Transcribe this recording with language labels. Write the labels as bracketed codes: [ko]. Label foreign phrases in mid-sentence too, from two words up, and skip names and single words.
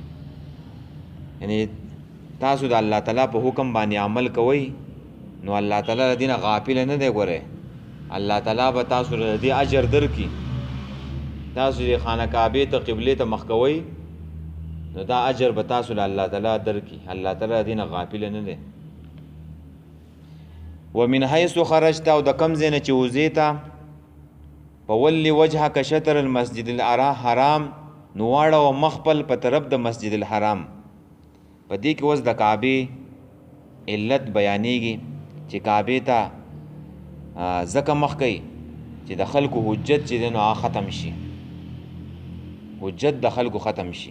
[ps] یعنی تاسو د الله تعالی په حکم باندې عمل کوئ نو الله تعالی دینه غافل نه دی. ګوره الله تعالی به تاسو له دې اجر درکړي. تاسو د خانه کعبې ته قبله ته مخ کوئ نو دا اجر به تاسو له الله تعالی درکړي. [ar] الله تعالی دینه غافل نه دی. ومن حيث خرجت [ps] او د کم ځای نه چې وځې ته [ar] فولي وجهك شطر المسجد الحرام [ps] نو واړوه مخ خپل په طرف د مسجد الحرام. په دې کې اوس د کعبې علت بیانېږي چې کعبې ته ځکه مخ کوي چې د خلکو حجت چې دی نو هغه ختم شي، حجت د خلکو ختم شي.